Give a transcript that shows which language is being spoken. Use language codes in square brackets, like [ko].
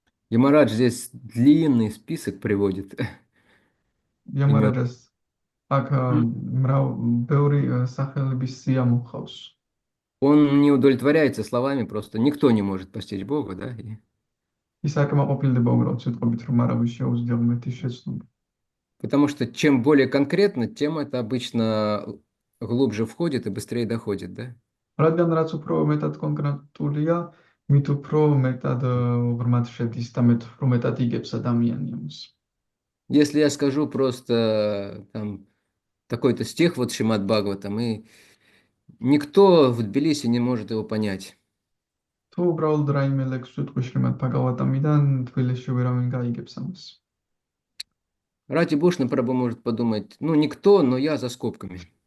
[ru] Ямарадж здесь длинный список приводит. [ka] იამარაჯას აქ ბევრი სახელების სია მოხავს. [ru] Он не удовлетворяется словами, просто никто не может постичь Бога, да? [ka] ის აკმაყოფილდება უბრალოდ სიტყვებით, რომ არავის შეუძლია ღმერთის შეცნობა. [ru] Потому что чем более конкретно, тем это обычно глубже входит и быстрее доходит, да? [ka] რადგან რაც უფრო მეტად კონკრეტულია, მით უფრო მეტად ღრმად შედის და უფრო მეტად იგებს ადამიანი ამას. [ru] Если я скажу просто там такой-то стих, вот Шримад Бхагаватам, и никто в Тбилиси не может его понять. [ka] თუ უბრალოდ რაიმე ლექს ვიტყვი შრიმად ბჰაგავატამიდან, თბილისში ვერავინ გაიგებს ამას. [ru] Рати Бушна Прабху может подумать, ну никто, но я за скобками.